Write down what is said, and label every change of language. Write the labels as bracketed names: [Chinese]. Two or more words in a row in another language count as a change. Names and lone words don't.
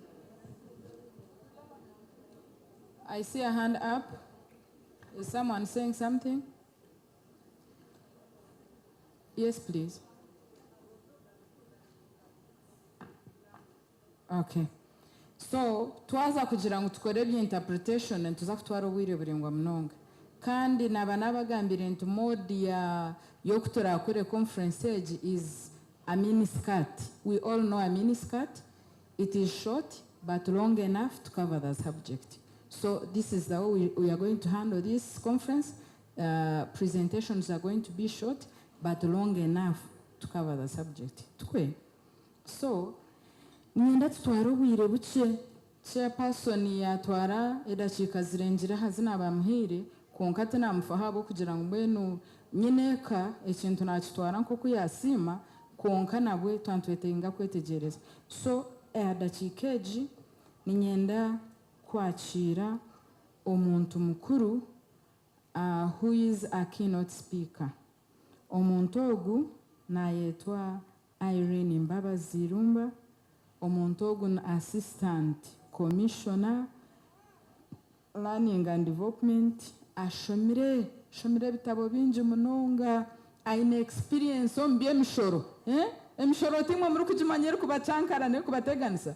[English] I see a hand up. Is someone saying something? Yes, please. Okay. So, [Nyankole] twaza kugira ngo tukore interpretation and tuza kutwara obwire buringwa munonga. Kandi nabagambire nti mode yo kutora kure conference age [English] is a mini skirt. We all know a mini skirt. It is short but long enough to cover the subject. So this is the way we are going to handle this conference. Presentations are going to be short but long enough to cover the subject. [Nyankole] Tukwe. So, nienda tutwara obwire buke. Chairperson yatwara edakika zirengira hazina bamuhire konka tenamufaha kugira ngo mbwenu nyineka ekintu nakitwara nko yasima konka nabwe twantwetenga kwetegereza. So edakika egi ninyenda kwakira omuntu mukuru [English] who is a keynote speaker. [Nyankole] Omuntu ogu nayetwa Irene Mbabazi Rumba. Omuntu ogu [English] assistant commissioner learning and development. [Nyankole] Ashomire bitabo bingi munonga. Aine experience ombi emishoro. Emishoro timwe muri kujimanyira kubacankara ne kubateganisa.